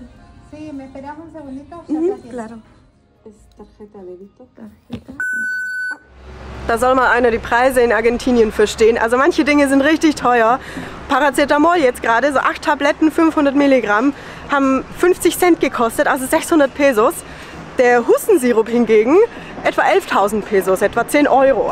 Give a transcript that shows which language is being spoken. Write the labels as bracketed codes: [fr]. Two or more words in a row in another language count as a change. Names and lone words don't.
[es] Sí, me esperamos un segundito. Claro. Tarjeta débito. [de] Da soll mal einer die Preise in Argentinien verstehen. Also manche Dinge sind richtig teuer. Paracetamol jetzt gerade, so 8 Tabletten, 500 Milligramm, haben 50 Cent gekostet, also 600 Pesos. Der Hustensirup hingegen etwa 11.000 Pesos, etwa 10 €.